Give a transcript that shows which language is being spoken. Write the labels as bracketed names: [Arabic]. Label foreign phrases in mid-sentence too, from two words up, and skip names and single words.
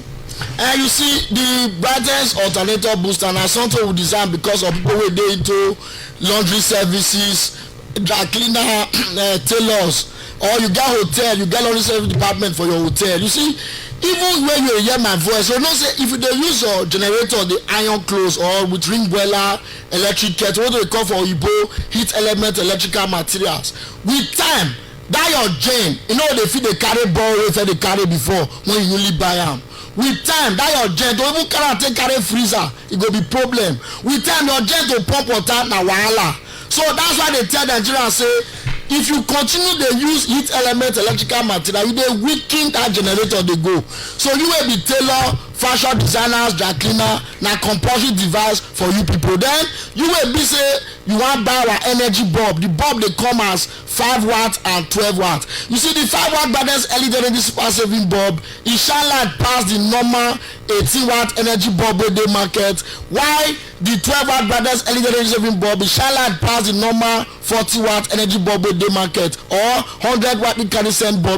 [Nigerian Pidgin] And you see the Brightest alternator booster na something we design because of people wey dey into laundry services, dry cleaner, tailors, or you get hotel, you get laundry service department for your hotel. You see, even when you hear my voice, you know say if you dey use your generator the iron clothes or with ring boiler, electric kettle, what do they call for oyibo heat element electrical materials, with time that your gen you know they fit dey carry ball wey dey carry before when you newly buy am. With time that your gen to even carry freezer e go be problem. With time your gen to pump water na wahala. So that's why they tell Nigerians say if you continue dey use heat element electrical material, you dey weaken that generator dey go. So you will be tailor fashion designers, dry cleaner, na compulsory device for you people. Then you will be say you wan buy our energy bulb. The bulb dey come as 5 watts and 12 watts. You see the 5 watt brightness LED energy super saving bulb, e shine light pass the normal 18 watt energy bulb wey dey market, while the 12 watt brightness LED energy saving bulb, e shine light pass the normal 40 watt energy bulb wey dey market, or 100 watt incandescent bulb.